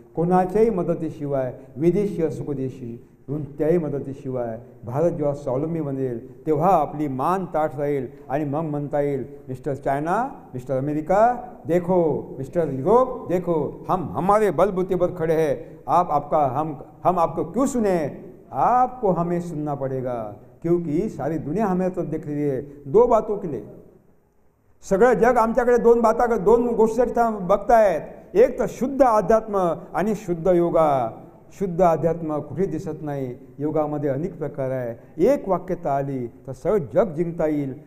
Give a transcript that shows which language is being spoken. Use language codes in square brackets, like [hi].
[mr] कोणाच्याही मदतीशिवाय, विदेशी असो स्वदेशी, कोणत्याही मदतीशिवाय भारत जेव्हा स्वावलंबी बनेल तेव्हा आपली मान ताठ राहील आणि मग म्हणता येईल, [hi] मिस्टर चायना, मिस्टर अमेरिका देखो, मिस्टर यूरोप देखो, हम हमारे बलबूते पर खड़े हैं. आप आपका हम आपको क्यों सुने? आपको हमें सुनना पड़ेगा, क्योंकि सारी दुनिया हमें तो देख रही है. 2 बातों के लिए [mr] सगळं जग आमच्याकडे 2 गोष्टीसाठी बघतायत. एक तर शुद्ध अध्यात्म आणि शुद्ध योगा. शुद्ध अध्यात्म कुठे दिसत नाही. योगामध्ये अनेक प्रकार आहे. एक वाक्यता आली तर सगळं जग जिंकता येईल.